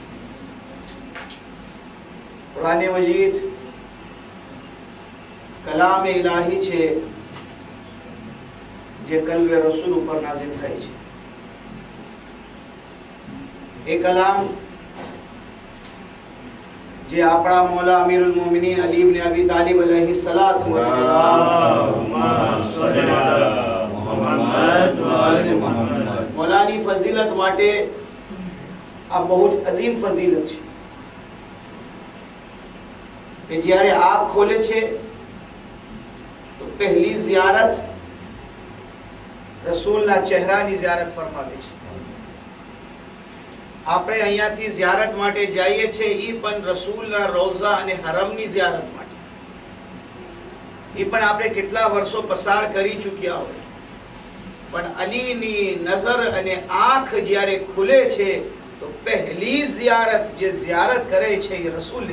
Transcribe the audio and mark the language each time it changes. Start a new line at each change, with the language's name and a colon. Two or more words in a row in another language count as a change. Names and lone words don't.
Gujarati: કુરાન મજીદ કલામ ઇલાહી છે જે કલ્બે રસૂલ ઉપર નાઝિલ થાય છે એ કલામ જે આપણા મૌલા અમીરુલ મોમિનીન અલી ઇબ્ન અબી તાલિબ
Arabic: عليه الصلاة والسلام اللهم صل على محمد وآل محمد
Gujarati: મૌલાની ફઝીલત માટે આ બહુ જ અઝીમ ફઝીલત છે કે જ્યારે આંખ ખોલે છે તો પહેલી ઝિયારત રસૂલના ચહેરાની ઝિયારત ફરમાવે છે આપણે અહીંયાથી ઝિયારત માટે જઈએ છીએ ઈ પણ રસૂલના રોઝા અને હરમની ઝિયારત માટે ઈ પણ આપણે કેટલા વર્ષો પસાર કરી ચૂક્યા હોય પણ અલીની નજર અને આંખ જ્યારે ખુલે છે તો પહેલી ઝિયારત જે ઝિયારત કરે છે એ રસૂલની